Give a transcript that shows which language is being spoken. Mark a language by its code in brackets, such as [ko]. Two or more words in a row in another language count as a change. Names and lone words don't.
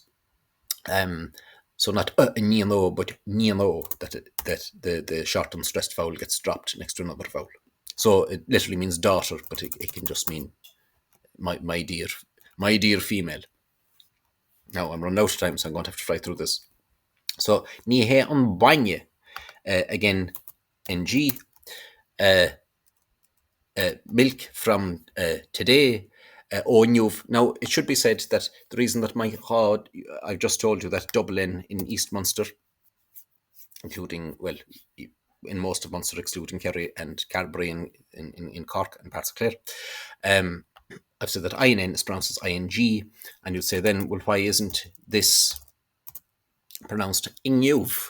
[en] So not and o, but o, that the short, unstressed vowel gets dropped next to another vowel. So it literally means daughter, but it can just mean my dear female. Now I'm running out of time, so I'm going to have to fly through this. [ga] So ní hé an bainne, [en] again ng, milk from today. Now it should be said that the reason that I've just told you that Dublin in East Munster, including, well, in most of Munster excluding Kerry and Carbery in Cork and parts of Clare, I've said that INN is pronounced as ING, and you'd say then, well, why isn't this pronounced Ingniuv?